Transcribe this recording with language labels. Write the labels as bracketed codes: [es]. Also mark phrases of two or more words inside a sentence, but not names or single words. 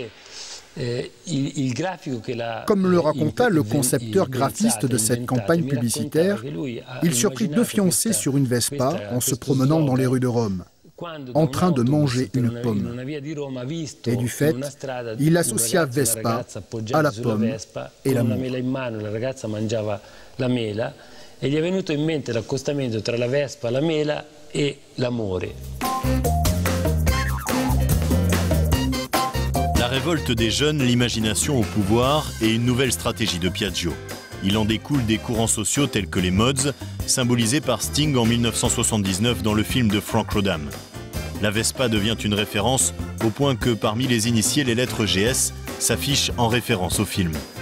[fr] Comme le raconta le concepteur graphiste de cette campagne publicitaire, il surprit deux fiancés sur une Vespa en se promenant dans les rues de Rome, en train de manger une pomme. Et du fait, il associa Vespa à la pomme et l'amour. [it] E gli è venuto in mente l'accostamento tra la Vespa, la mela e l'amore. [fr] La révolte des jeunes, l'imagination au pouvoir et une nouvelle stratégie de Piaggio. Il en découle des courants sociaux tels que les mods, symbolisés par Sting en 1979 dans le film de Frank Rodham. La Vespa devient une référence au point que parmi les initiés, les lettres GS s'affichent en référence au film.